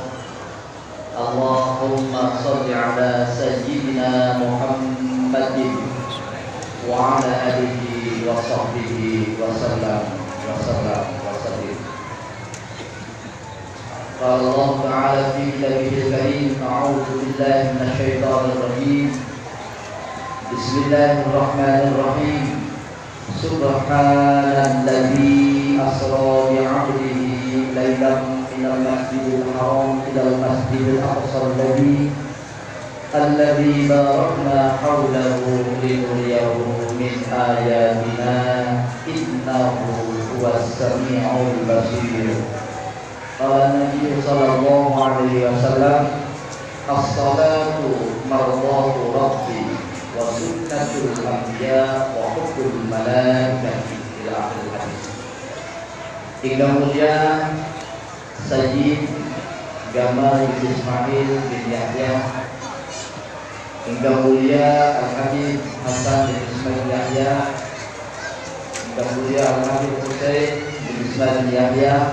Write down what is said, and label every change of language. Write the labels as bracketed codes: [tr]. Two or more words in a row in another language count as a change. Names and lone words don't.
[ar] اللهم صل على سيدنا محمد وعلى آله وصحبه وسلم وسلم وسلم. قال الله تعالى في كتابه الكريم أعوذ بالله من الشيطان الرجيم. بسم الله الرحمن الرحيم. سبحان الذي أسرى بعبده ليلا من المسجد الحرام إلى المسجد الأقصى الذي باركنا حوله لنريه من آياتنا إنه هو السميع البصير. قال النبي صلى الله عليه وسلم الصلاة مرضاة الرب وسنة الأنبياء وحب الملائكة إلى آخر الحديث. [id] Hingga mulia Sayyid Gamal Ismail bin Yahya, hingga mulia Al-Habib Hasan bin Ismail bin Yahya, hingga mulia Al-Habib Husain bin Ismail bin Yahya,